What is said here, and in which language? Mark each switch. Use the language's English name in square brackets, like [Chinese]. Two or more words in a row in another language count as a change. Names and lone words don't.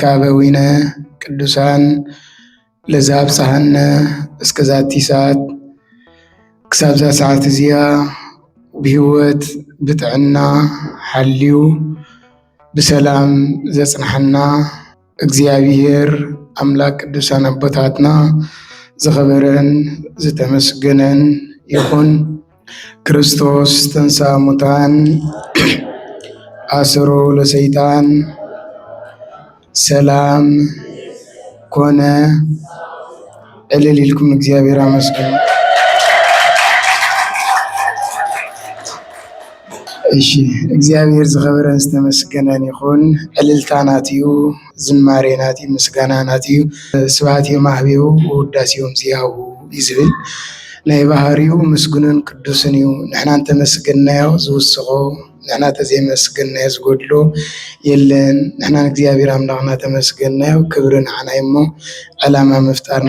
[Geez] አበዊነ ቅዱሳን ለዘአብጽሐነ እስከ ዛቲ ሰዓት [Tigrinya] ክሳብ ዛ ሰዓት እዚያ ብህይወት ብጥዕና ሓልዩ ብሰላም ዘጽንሐና እግዚአብሔር አምላክ ቅዱሳን አቦታትና ዝኸበረን ዝተመስገነን ይኹን። [Geez] ክርስቶስ ተንሥአ እሙታን አሰሮ ለሰይጣን ሰላም ኮነ። [Tigrinya] እልል ኢልኩም እግዚአብሔር አመስግኑ። እሺ እግዚአብሔር ዝኸበረን ዝተመስገነን ይኹን። ዕልልታ ናትዩ፣ ዝማሬ ናትዩ፣ ምስጋና ናትዩ፣ ስብሐት የማህቤው ውዳሴው እምዚአሁ ይዝብል ናይ ባህሪው ምስጉንን ቅዱስን እዩ። ንሕና እንተመስገናዮ ዝውስኾ ንሕና ተዘይመስገናዮ ዝጎድሎ የለን። ንሕና እግዚአብሔር አምላኽና ተመስገናዮ ክብሪ ንዓና እሞ ዕላማ ምፍጣርና